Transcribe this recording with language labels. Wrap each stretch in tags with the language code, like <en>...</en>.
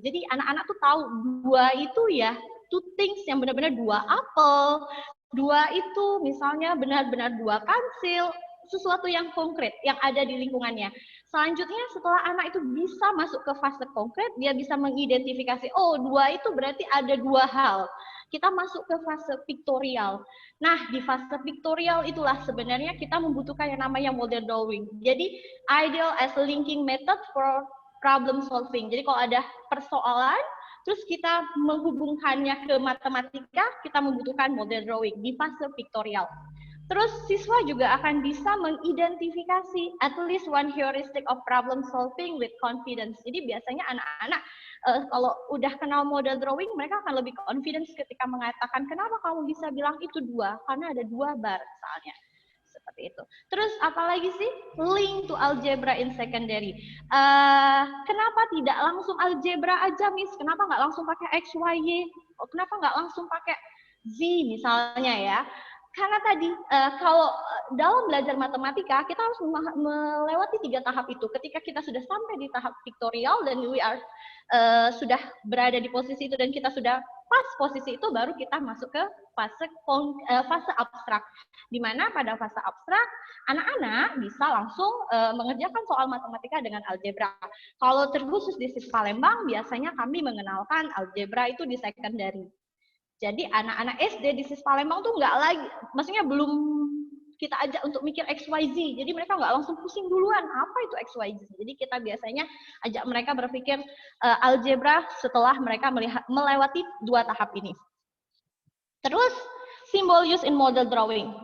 <id>Jadi anak-anak tuh tahu 2 itu ya, 2 things yang benar-benar 2 apel, 2 itu misalnya benar-benar 2 pensil, sesuatu yang konkret yang ada di lingkungannya. Selanjutnya setelah anak itu bisa masuk ke fase konkret, dia bisa mengidentifikasi, oh 2 itu berarti ada 2 hal. Kita masuk ke fase piktorial. Nah, di fase piktorial itulah sebenarnya kita membutuhkan yang namanya model drawing.</id> <en>Jadi, ideal as a linking method for problem solving.</en> <id>Jadi, kalau ada persoalan, terus kita menghubungkannya ke matematika, kita membutuhkan model drawing di fase piktorial. Terus siswa juga akan bisa mengidentifikasi</id> <en>at least one heuristic of problem solving with confidence.</en> <id>Jadi biasanya anak-anak kalau udah kenal model drawing, mereka akan lebih confidence ketika mengatakan kenapa kamu bisa bilang itu 2, karena ada 2 bar misalnya. Seperti itu. Terus apalagi sih?</id> <en>Link to algebra in secondary.</en> <id>Kenapa tidak langsung algebra aja, Miss? Kenapa nggak langsung pakai X, Y, Y? Kenapa nggak langsung pakai Z misalnya ya? Karena tadi kalau dalam belajar matematika kita harus melewati 3 tahap itu. Ketika kita sudah sampai di tahap piktorial dan we are sudah berada di posisi itu dan kita sudah pas posisi itu, baru kita masuk ke fase abstrak. Di mana pada fase abstrak anak-anak bisa langsung mengerjakan soal matematika dengan algebra. Kalau terkhusus di SIS Palembang biasanya kami mengenalkan algebra itu di secondary. Jadi anak-anak SD di SIS Palembang tuh nggak lagi, maksudnya belum kita ajak untuk mikir X, Y, Z. Jadi mereka nggak langsung pusing duluan, apa itu X, Y, Z. Jadi kita biasanya ajak mereka berpikir algebra setelah mereka melewati 2 tahap ini. Terus, simbol use in model drawing.</id>